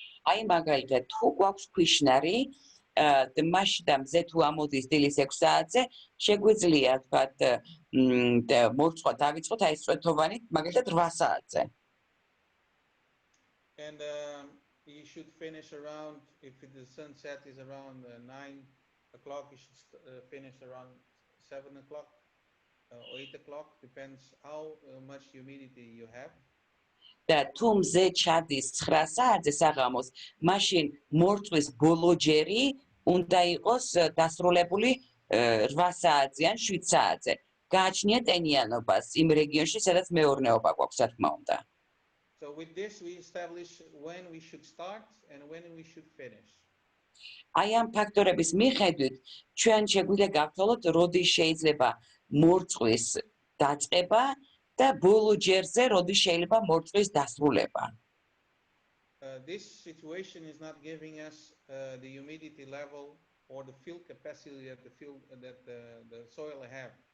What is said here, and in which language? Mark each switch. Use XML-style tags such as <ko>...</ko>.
<ka>აი მაგალითად თუ გვაქვს ქვიშნარი მაშინ და მზე თუ ამოდის დილის 6 საათზე შეგვიძლია თქვათ მორწყვა დავიწყოთ აი წვეთოვანით მაგალითად 8 საათზე.</ka> <en>And you should finish around, if the sunset is around 9 o'clock, you should finish around 7 o'clock or 8 o'clock, depends how much humidity you have.</en> <ka>და თუ მზე ჩადის 9 საათზე საღამოს, მაშინ მორწყვის ბოლო ჯერი უნდა იყოს დასრულებული 8 საათზე ან 7 საათზე. გააჩნია ტენიანობას იმ რეგიონში, სადაც მეურნეობა გვაქვს, რა თქმა უნდა.</ka> <en>So with this we establish when we should start and when we should finish.</en> <ka>აი ამ ფაქტორების მიხედვით ჩვენ შეგვიძლია გავთვალოთ, როდის შეიძლება მორწყვის დაწყება და ბოლო ჯერზე როდის შეიძლება მორწყვის დასრულება.</ka> <en>This situation is not giving us the humidity level or the field capacity that the soil have.</en>